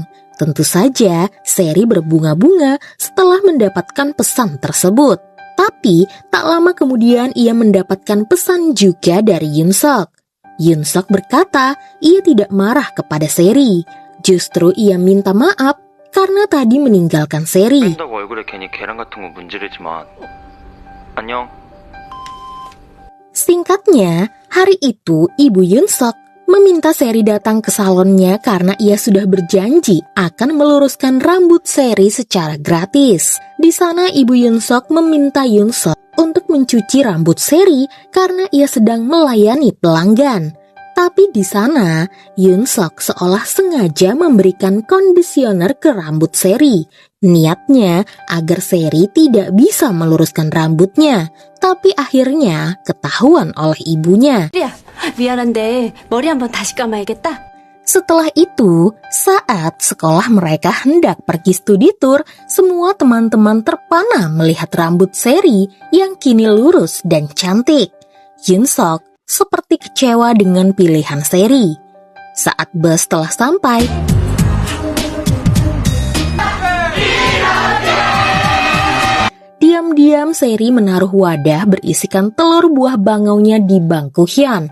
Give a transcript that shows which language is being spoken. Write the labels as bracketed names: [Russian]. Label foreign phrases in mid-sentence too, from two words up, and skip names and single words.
[Indonesian] Tentu saja, Seri berbunga-bunga setelah mendapatkan pesan tersebut. Tapi, tak lama kemudian ia mendapatkan pesan juga dari Yunsuk. Yunsuk berkata ia tidak marah kepada Seri. Justru ia minta maaf karena tadi meninggalkan Seri. [Korean] 뺀다고 얼굴에 괜히 계란 같은 거 문지르지만. 안녕. [Indonesian] Singkatnya, hari itu ibu Yunsuk meminta Seri datang ke salonnya karena ia sudah berjanji akan meluruskan rambut Seri secara gratis. Di sana ibu Yunsuk meminta Yunsuk untuk mencuci rambut Seri karena ia sedang melayani pelanggan. Tapi di sana, Yunsuk seolah sengaja memberikan kondisioner ke rambut Seri. Niatnya agar Seri tidak bisa meluruskan rambutnya. Tapi akhirnya ketahuan oleh ibunya. [Korean] 미안한데 머리 한번 다시 감아야겠다. [Indonesian] Setelah itu, saat sekolah mereka hendak pergi studi tour, semua teman-teman terpana melihat rambut Seri yang kini lurus dan cantik. Yunsuk seperti kecewa dengan pilihan Seri. Saat bus telah sampai, diam-diam Seri menaruh wadah berisikan telur buah bangaunya di bangku Hyun.